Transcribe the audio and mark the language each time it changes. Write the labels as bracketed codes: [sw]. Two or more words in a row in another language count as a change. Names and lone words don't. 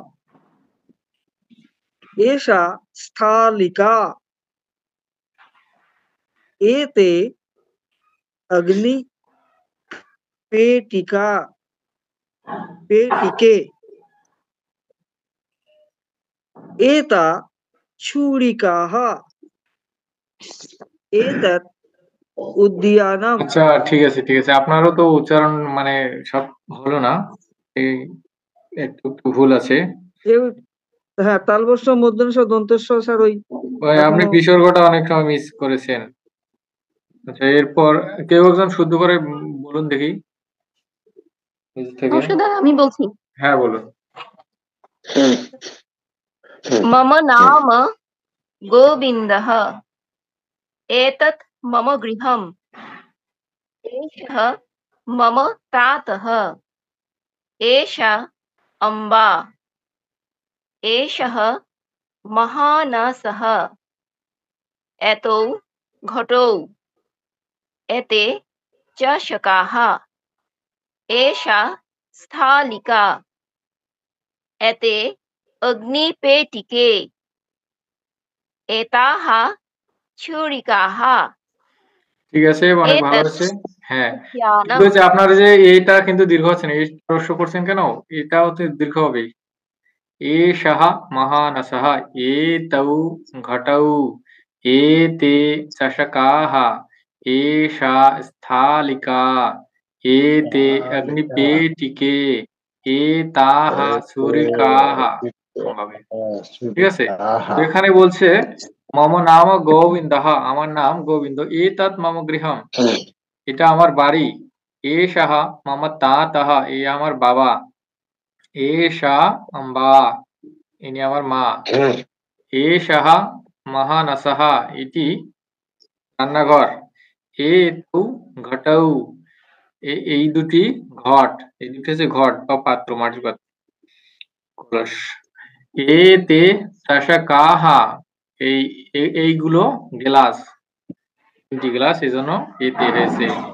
[sa] एषा स्थालिका एते अग्निपेटिका पेटिके एता छुरिकाः एतत् উদ্যানম। [bn] আচ্ছা ঠিক আছে ঠিক আছে, আপনারও তো উচ্চারণ মানে সব হলো না, এই একটু একটু ভুল আছে। হ্যাঁ তালবস্য মূর্ধন্য দন্তস্ব স্যার ওই আপনি বিসর্গটা অনেক সময় মিস করেছেন। আচ্ছা এরপর কেউ একজন শুদ্ধ করে বলুন দেখি নিজে থেকে। আমি বলছি। হ্যাঁ বলুন। [sa] मम नाम गोविन्दः एतत् मम गृहम् एषः मम तातः एषा अम्बा एषः महानासः एतौ घटौ एते चषकाः एषा स्थालिका एते अग्निपेटिके एताः छुरिकाः। [bn] ঠিক আছে অনেক ভালো হয়েছে। হ্যাঁ উদ্যানম। ঠিক আছে, আপনার যে এইটা কিন্তু দীর্ঘ হচ্ছে না, এই প্রশ্ন করছেন কেন, এটাও তো দীর্ঘ হবে। [sa] एषः महानसः एतौ घटौ एते चषकाः एषा स्थालिका एते अग्निपेटिके एताः छुरिकाः হবে। [bn] ঠিক আছে, তো এখানে বলছে [sa] मम नाम गोविन्दः [bn] আমার নাম গোবিন্দ, [sa] एतत् मम [bn] গৃহম এটা আমার বাড়ি, [sa] एषः मम तातः [bn] এ আমার বাবা, [sa] एषा अम्बा [bn] ইনি আমার মা, [sa] एषः महानसः [bn] এটি রান্নাঘর, [sa] एतौ घटौ [bn] এই দুটি ঘট, এই দুটি হচ্ছে ঘট বা পাত্র, মাটির পাত্র কলস, [sa] एते चषकाः [bn] এইগুলো গ্লাস, তিনটি গ্লাস এজন্য এতে হয়েছে,